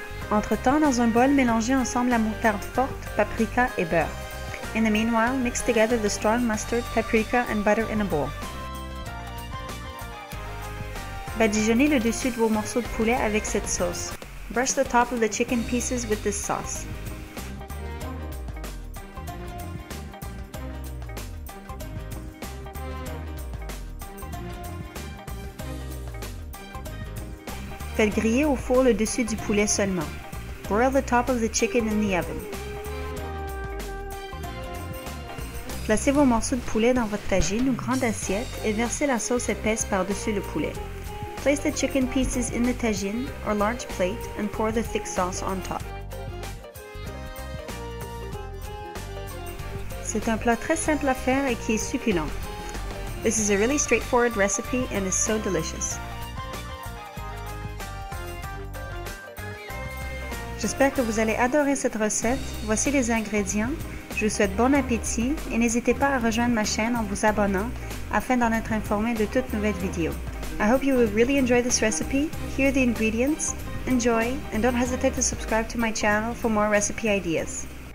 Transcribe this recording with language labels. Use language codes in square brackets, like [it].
[fr] Entre-temps, dans un bol, mélangez ensemble la moutarde forte, paprika et beurre. [en] In the meanwhile, mix together the strong mustard, paprika and butter in a bowl. [fr] Badigeonnez le dessus de vos morceaux de poulet avec cette sauce. [en] Brush the top of the chicken pieces with this sauce. [fr] Faites griller au four le dessus du poulet seulement. [en] Broil the top of the chicken in the oven. [fr] Placez vos morceaux de poulet dans votre tagine ou grande assiette et versez la sauce épaisse par-dessus le poulet. [en] Place the chicken pieces in the tagine or large plate and pour the thick sauce on top. [fr] C'est un plat très simple à faire et qui est succulent. [en] This is a really straightforward recipe and is so delicious. [fr] J'espère que vous allez adorer cette recette. Voici les ingrédients. Je vous souhaite bon appétit et n'hésitez pas à rejoindre ma chaîne en vous abonnant afin d'en être informé de toutes nouvelles vidéos. [en] I hope you will really enjoy this recipe. Here are the ingredients. Enjoy and don't hesitate to subscribe to my channel for more recipe ideas.